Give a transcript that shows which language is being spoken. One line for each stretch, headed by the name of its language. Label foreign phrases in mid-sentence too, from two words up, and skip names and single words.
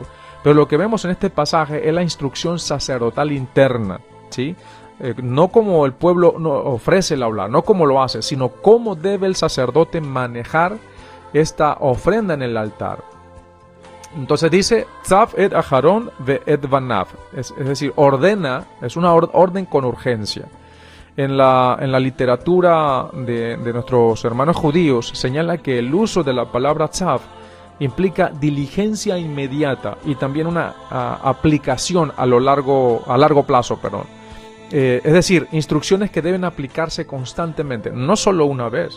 Spanish: Pero lo que vemos en este pasaje es la instrucción sacerdotal interna, ¿sí? No como el pueblo ofrece la Olá, no como lo hace, sino cómo debe el sacerdote manejar esta ofrenda en el altar. Entonces dice,
Hebrew: Tzav et Aharon ve et banav,
Spanish: es decir, ordena, es una orden con urgencia. En la literatura de nuestros hermanos judíos señala que el uso de la palabra Tzav implica diligencia inmediata y también una aplicación a largo plazo, es decir, instrucciones que deben aplicarse constantemente, no solo una vez.